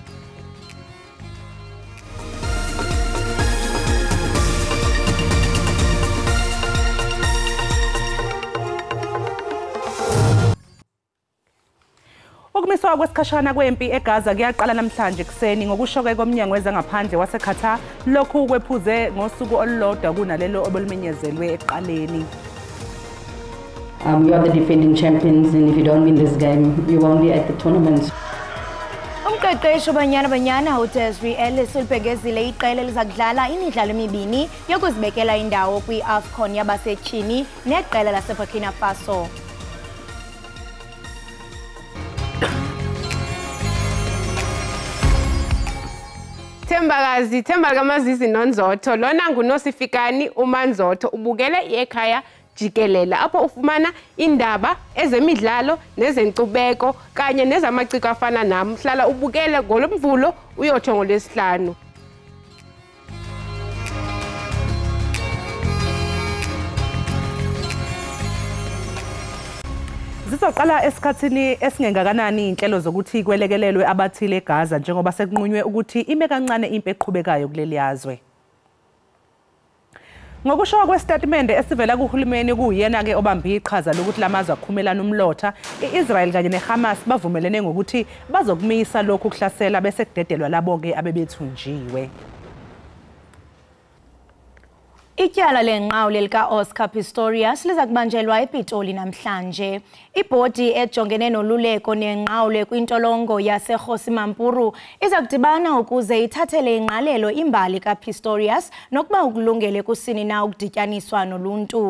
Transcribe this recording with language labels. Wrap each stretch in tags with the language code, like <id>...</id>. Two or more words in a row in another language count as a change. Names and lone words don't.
<zu>Ukumiswa kwesikhashana kwempi eGaza kuyaqala namhlanje kuseni ngokushoke komnyango wezangaphandle waseQatar lokhu kwephuze ngosuku olulodwa kunalelo obolumenyezelwe eqaleni.</zu> <en>You are the defending champions and if you don't win this game you won't be at the tournament.</en> <xh>Umqeqeshi banyana uDesiree Ellis ulibhekezile iqela elizakudlala imidlalo emibini yokuzibekela indawo kwi-AFCON yabasetyhini neqela laseBurkina Faso. Themba kamazizi nonzotho lona nguNosifikani uManzotho ubukele iEkhaya Jikelele apho ufumana indaba ezemidlalo nezenkcubeko kanye nezamaciko afana nami hlala ubukele ngolomvulo uyotsho ngolwesihlanu.</xh> <zu>Sizoqala esikhathini esingengakanani inhlelo zokuthi kwelekelelwe abathile eGaza njengoba sekunqunywe ukuthi ime kancane impi eqhubekayo kuleli yazwe. Ngokusho kwestatimende esivela kuhulumeni kuyena ke obambe iqhaza lokuthi lamazwe aqhumelana umlotha iIsrael kanye neHamas bavumelene ngokuthi bazokumisa lokhu kuhlasela bese kudedelwa labo ke abebethunjiwe.</zu> <xh>Ityala lenqawule lika Oscar Pistorius liza kubanjelwa ePitoli namhlanje. Ibhodi ejongene noluleko nenqawule kwintolongo yaseGosimampuru iza kudibana ukuze ithathele ingqalelo imbali kaPistorius nokuba ukulungele kusini na ukudityaniswa noluntu.</xh>